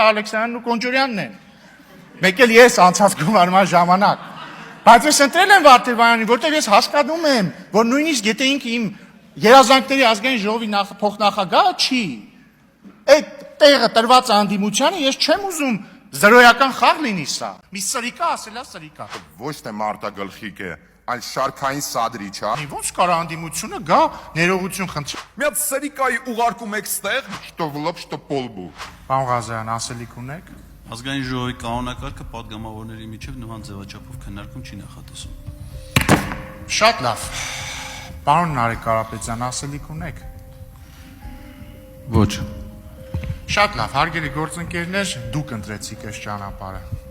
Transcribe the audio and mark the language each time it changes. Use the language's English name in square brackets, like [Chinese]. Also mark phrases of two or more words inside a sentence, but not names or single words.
[Armenian] Ալեքսանյանն ու Կոնջորյանն են։ Մեկ էլ ես անցած գումարման ժամանակ։ Բայց ես ընտրել եմ Վարդևանյանին, որտեղ ես հասկանում եմ, որ նույնիսկ եթե ինքը իմ երազանքների ազգային ժողովի փոխնախագահը չի, այդ տեղը տրված անդիմությանը ես չեմ ուզում զրոյական խաղ լինի սա։ Մի սրիկա ասելա սրիկա։ Ոչ թե մարտագլխիկ է, այլ շարքային սադրիչ է։ Ոնց կարա անդիմությունը գա ներողություն խնդրի։ Մի հատ սրիկայի ուղարկում եք ստեղ, [Russian] что в лоб, что по лбу։ [Armenian] Պարոն Ղազարյան, ասելիք ունեք։ Ազգային ժողովի կանոնակարգը պատգամավորների միջև նման ձևաչափով քննարկում չի նախատեսում։ Շատ լավ։ Պարոն Նարեկ Կարապետյան, ասելիք ունեք։ Ոչ։ Շատ լավ, հարգելի գործընկերներ, դուք ընտրեցիք այս ճանապարհը։